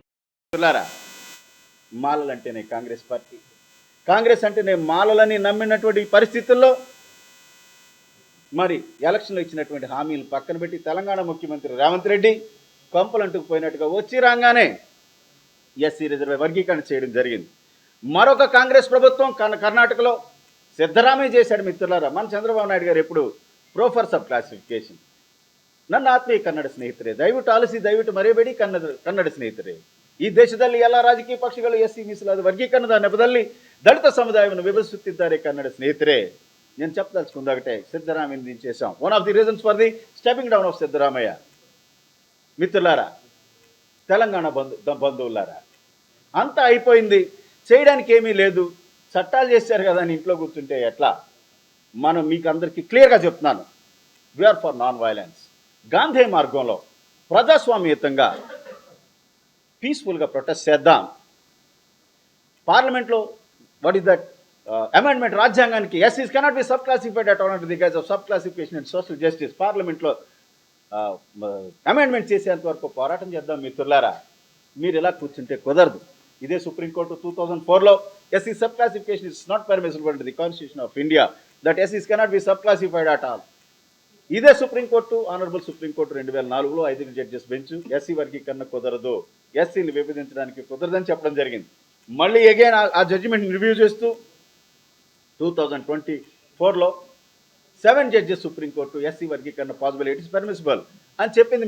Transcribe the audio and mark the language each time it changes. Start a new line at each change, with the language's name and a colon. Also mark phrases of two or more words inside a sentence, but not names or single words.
Telugu: మాలలంటేనే కాంగ్రెస్ పార్టీ, కాంగ్రెస్ అంటేనే మాలలని నమ్మినటువంటి పరిస్థితుల్లో మరి ఎలక్షన్లో ఇచ్చినటువంటి హామీలు పక్కన పెట్టి తెలంగాణ ముఖ్యమంత్రి రేవంత్ రెడ్డి కొంపలంటుకు పోయినట్టుగా వచ్చి రాగానే ఎస్సీ వర్గీకరణ చేయడం జరిగింది. మరొక కాంగ్రెస్ ప్రభుత్వం కర్ణాటకలో సిద్ధరామయ్య చేశాడు. మిత్రులారా, మన చంద్రబాబు నాయుడు గారు ఎప్పుడు
English: prefer sub classification.
Kannada: ನನ್ನ ಆತ್ಮೀಯ ಕನ್ನಡ ಸ್ನೇಹಿತರೆ, ದಯವಿಟ್ಟು ಆಲಿಸಿ, ದಯವಿಟ್ಟು ಮರೆಯಬೇಡಿ ಕನ್ನಡ ಸ್ನೇಹಿತರೆ. ಈ ದೇಶದಲ್ಲಿ ಎಲ್ಲ ರಾಜಕೀಯ ಪಕ್ಷಗಳು ಎಸ್ಸಿ ಮೀಸಲಾದ ವರ್ಗೀಕರಣದ ನೆಪದಲ್ಲಿ ದಲಿತ ಸಮುದಾಯವನ್ನು ವಿಭಜಿಸುತ್ತಿದ್ದಾರೆ. ಕನ್ನಡ ಸ್ನೇಹಿತರೆ,
Telugu: నేను చెప్పదలుచుకుందాకటే సిద్ధరామయ్యని దించేశాం.
English: one of the reasons for the stepping down of Siddaramaiah.
Telugu: మిత్రులారా, తెలంగాణ బంధువులారా, అంతా అయిపోయింది, చేయడానికి ఏమీ లేదు, చట్టాలు చేశారు కదా అని ఇంట్లో కూర్చుంటే ఎట్లా? మనం మీకు అందరికీ క్లియర్గా చెప్తున్నాను,
English: we are for non violence.
Telugu: గాంధీ మార్గంలో ప్రజాస్వామ్యయుతంగా పీస్ఫుల్గా ప్రొటెస్ట్ చేద్దాం.
English: పార్లమెంట్లో what is that amendment, రాజ్యాంగానికి SCs cannot be sub classified at all under the guise of sub classification and social justice.
Telugu: పార్లమెంట్లో అమెండ్మెంట్ చేసేంత వరకు పోరాటం చేద్దాం. మిత్రులారా, మీరు ఇలా కూర్చుంటే కుదరదు. ఇదే సుప్రీంకోర్టు 2004లో
English: SC sub classification is not permissible under the Constitution of India, that SCs cannot be sub classified at all.
Telugu: ఇదే సుప్రీంకోర్టు, ఆనరబుల్ సుప్రీంకోర్టు 2004లో
English: 5 judges bench
Telugu: ఎస్సీ వర్గీకరణ కుదరదు, ఎస్సీలు విభజించడానికి కుదరదని చెప్పడం జరిగింది. మళ్ళీ అగైన్ ఆ జడ్జిమెంట్ని రివ్యూ చేస్తూ 2024లో 7 జడ్జెస్ సుప్రీంకోర్టు ఎస్సీ వర్గీకరణ పాసిబుల్,
English: it is permissible
Telugu: అని చెప్పింది.